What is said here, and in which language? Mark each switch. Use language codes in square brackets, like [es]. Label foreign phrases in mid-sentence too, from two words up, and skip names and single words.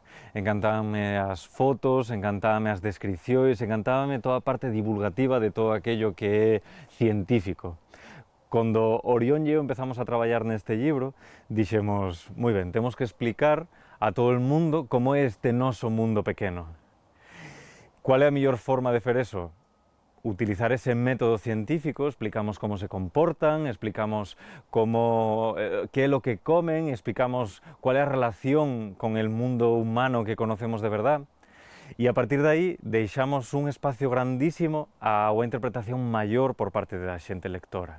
[gl] Encantábame as fotos, encantábame as descripcións, encantábame toda a parte divulgativa de todo aquello que é científico. Cando Orión e eu empezamos a traballar neste libro, dixemos, moi ben, temos que explicar a todo o mundo como é este noso mundo pequeno. Qual é a mellor forma de fer eso? [es] Utilizar ese método científico, explicamos cómo se comportan, explicamos qué es lo que comen, explicamos cuál es la relación con el mundo humano que conocemos de verdad. Y a partir de ahí deixamos un espacio grandísimo a una interpretación mayor por parte de la xente lectora.